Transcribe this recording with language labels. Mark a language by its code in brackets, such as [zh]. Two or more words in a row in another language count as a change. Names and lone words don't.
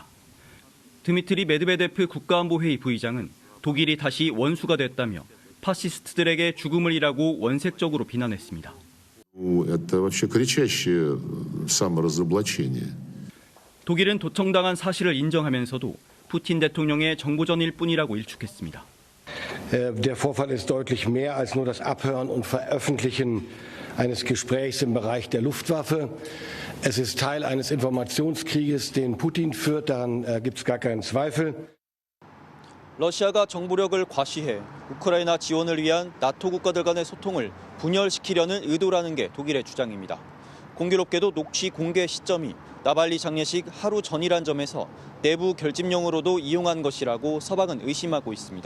[ko] 드미트리 메드베데프 국가안보회의 부의장은 독일이 다시 원수가 됐다며 파시스트들에게 죽음을 일하고 원색적으로 비난했습니다. 독일은 도청당한 사실을 인정하면서도 푸틴 대통령의 정보전일 뿐이라고 일축했습니다. [de] Der Vorfall ist deutlich mehr als nur das Abhören und Veröffentlichen eines Gesprächs im Bereich der Luftwaffe. Es ist Teil eines Informationskrieges, den Putin führt, daran gibt es gar keinen Zweifel. [ko] 러시아가 정보력을 과시해 우크라이나 지원을 위한 나토 국가들 간의 소통을 분열시키려는 의도라는 게 독일의 주장입니다. 공교롭게도 녹취 공개 시점이 나발리 장례식 하루 전이란 점에서 내부 결집용으로도 이용한 것이라고 서방은 의심하고 있습니다.